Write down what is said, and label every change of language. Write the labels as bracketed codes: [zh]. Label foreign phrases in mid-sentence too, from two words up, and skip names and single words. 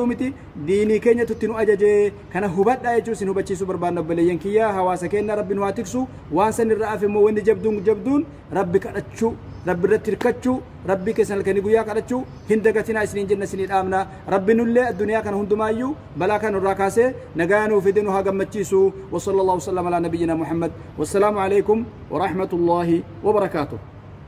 [om] miti diinii keenya tutti nu ajaje kana hubadhaa jechuu isin hubachiisuu barbaanna obboleeyyan kiyyaa hawaasa keenya rabbi nu haa tiksu waan san irraa hafe immoo wanni jabduun rabbi kadhachuu rabbi irratti hirkachuu rabbi keessan halkanii guyyaa kadhachuu hin dagatinaa isiniin jenna isinii dhaamna rabbi nullee addunyaa kana hundumaayyuu balaa kana irraa kaasee nagaa nuu fide nu haa gammachiisu [ar] و صلى الله سلم على نبينا محمد والسلام عليكم و رحمة الله و بركاته